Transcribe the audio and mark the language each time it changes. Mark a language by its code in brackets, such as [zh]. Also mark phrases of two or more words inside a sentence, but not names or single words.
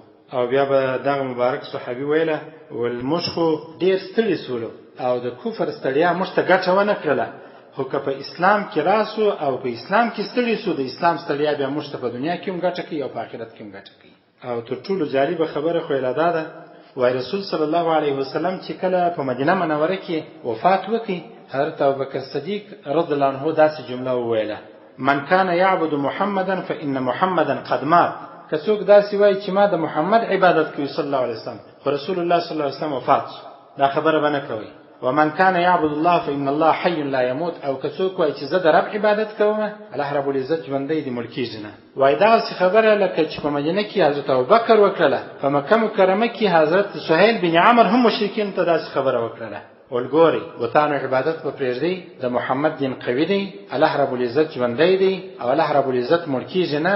[ps] او بیا به دغه مبارک صحابي ویله ول موږ خو ډېر ستړي سولو او د کفر ستړیا موږ ته ګټه ونه کړله، خو که په اسلام کې راسو او په اسلام کې ستړي سو، د اسلام ستړیا بیا موږ ته په دنیا کې هم ګټه کوي او په آخرت کې هم ګټه کوي. او تر ټولو جالبه خبره خو یې لا دا ده، وایي رسول [ar] صلی الله علیه وسلم [ps] چې کله په مدینه منوره کې وفات وکړي، حضرت ابوبکر صدیق [ar] رضی الله عنه [ps] داسې جمله وویله: [ar] من کان یعبد محمدا فان محمدا قد مات. [ps] که څوک داسې وایي چې ما د محمد عبادت کوي [ar] صلی الله علیه وسلم، [ps] خو رسول الله [ar] صلی الله علیه وسلم [ps] وفات شو، دا خبره به نه کوئ. [ar] ومن كان يعبد الله فإن الله حي لا يموت، [ps] او که څوک وایي چې زه د رب عبادت کوم الله رب العزت ژوندی دی مړ کیږي نه. وایي دغسې خبره لکه چې په مدینه کې حضرت ابوبکر وکړله، په مکه مکرمه کې حضرت سهیل بن عمرو هم مشرکینو ته داسې خبره وکړله. ولګورئ بتانو عبادت به پرېږدئ، د محمد دین قوي دی، الله رب العزت ژوندی دی او الله رب العزت مړ کیږي نه.